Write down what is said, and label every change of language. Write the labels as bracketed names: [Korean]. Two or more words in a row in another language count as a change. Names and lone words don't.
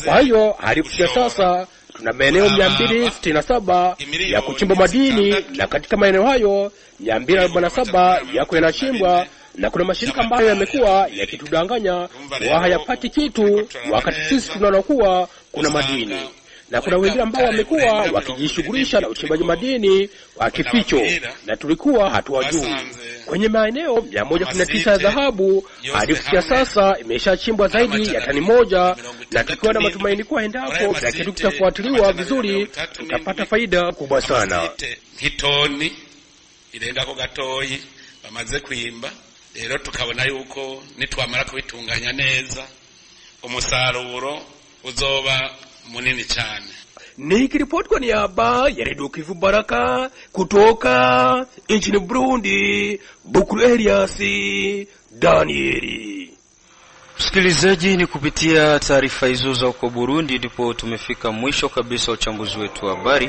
[Swahili] Kwa hiyo hadi kufikia sasa tuna maeneo 267 ya kuchimba madini, na katika maeneo hayo 247 yako yanachimbwa, na kuna mashirika ambayo yamekuwa yakitudanganya wa hayapati kitu wakati sisi tunaona kuwa kuna madini, na kuna wengine ambao wamekuwa wakijishughulisha na uchimbaji madini wa kificho na tulikuwa hatuwajui. Kwenye maeneo 119 ya dhahabu hadi kufikia sasa imeshachimbwa zaidi ya tani 1, na tukiwa na matumaini kuwa endapo na kitu kitafuatiliwa vizuri tutapata faida kubwa sana. [Rundi] Hitoni irenda ko gatoyi bamaze kwimba, rero tukabona yuko nitwamara kubitunganya neza umusaruro uzoba munini cyane. [Swahili] Nikiripoti kwa niaba ya Radio Kivu Baraka kutoka nchini Burundi, Bukuru Elias Danieli. Msikilizaji, ni kupitia taarifa hizo za huko Burundi ndipo tumefika mwisho kabisa uchambuzi wetu wa habari.